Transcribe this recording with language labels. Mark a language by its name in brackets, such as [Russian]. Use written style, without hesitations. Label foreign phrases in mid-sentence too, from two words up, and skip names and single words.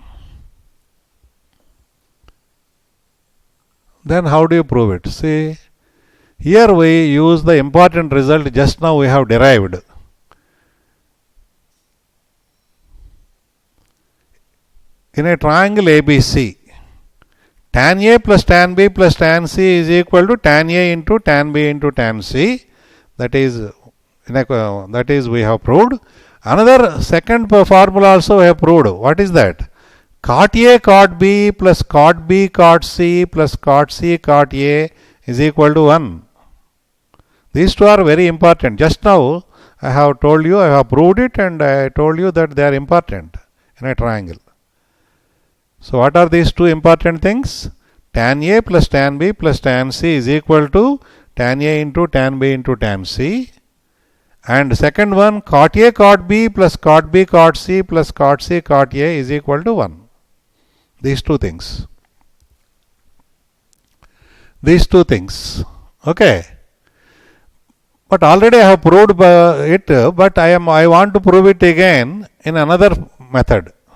[English] Then how do you prove it? See, here we use the important result just now we have derived. In a triangle ABC, tan A plus tan B plus tan C is equal to tan A into tan B into tan C. That is we have proved. Another second formula also we have proved. What is that? Cot A cot B plus cot B cot C plus cot C cot A is equal to 1. These two are very important. Just now I have told you, I have proved it, and I told you that they are important in a triangle. So what are these two important things? Tan A plus tan B plus tan C is equal to tan A into tan B into tan C. And second one, cot A cot B plus cot B cot C plus cot C cot A is equal to 1. These two things. Okay. But already I have proved it, but I want to prove it again in another method.